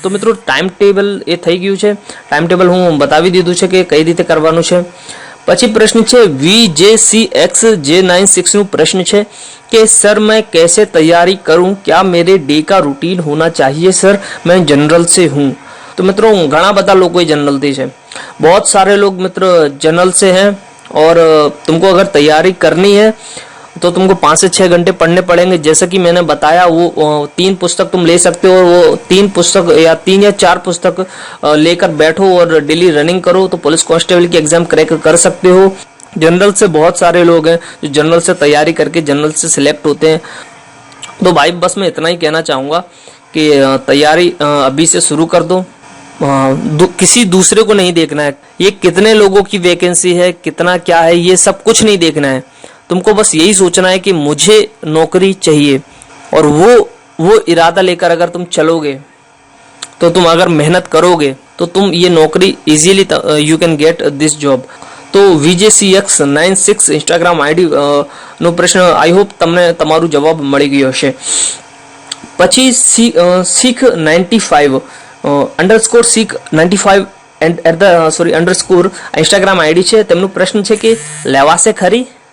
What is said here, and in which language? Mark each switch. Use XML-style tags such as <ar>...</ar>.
<gu>તો મિત્રો time table એ થઈ ગયું છે, ટાઈમ ટેબલ હું બતાવી દીધું છે કે કઈ રીતે કરવાનું છે. પછી પ્રશ્ન છે VJCXJ96 નું પ્રશ્ન છે</gu> <hi>कि सर मैं कैसे तैयारी करूं, क्या मेरे डे का रूटीन होना चाहिए सर, मैं जनरल से हूं? तो मित्रों घना बता लोग जनरल थी है, बहुत सारे लोग मित्र जनरल से हैं और तुमको अगर तैयारी करनी है तो तुमको 5 से 6 घंटे पढ़ने पड़ेंगे. जैसा कि मैंने बताया वो 3 पुस्तक तुम ले सकते हो, वो 3 पुस्तक या 3 या 4 पुस्तक लेकर बैठो और डेली रनिंग करो तो पुलिस कांस्टेबल की एग्जाम क्रैक कर सकते हो. जनरल से बहुत सारे लोग हैं जो जनरल से तैयारी करके जनरल से सिलेक्ट होते हैं. तो भाई बस मैं इतना ही कहना चाहूँगा कि तैयारी अभी से शुरू कर दो, किसी दूसरे को नहीं देखना है, ये कितने लोगों की वैकेंसी है, कितना क्या है, ये सब कुछ नहीं देखना है. तुमको बस यही सोचना है कि मुझे नौकरी चाहिए, और वो इरादा लेकर अगर तुम चलोगे तो तुम अगर मेहनत करोगे तो तुम ये नौकरी easily</hi> <en>You can get this job.</en> <gu>तो VJCX96 इंस्टाग्राम आईडी નો પ્રશ્ન આઈ હોપ તમને તમારું જવાબ મળી ગયો હશે. પછી Sikh 95 _Sikh 95 _ इंस्टाग्राम आईडी છે, તેમનો પ્રશ્ન છે કે લેવાશે ખરી?</gu>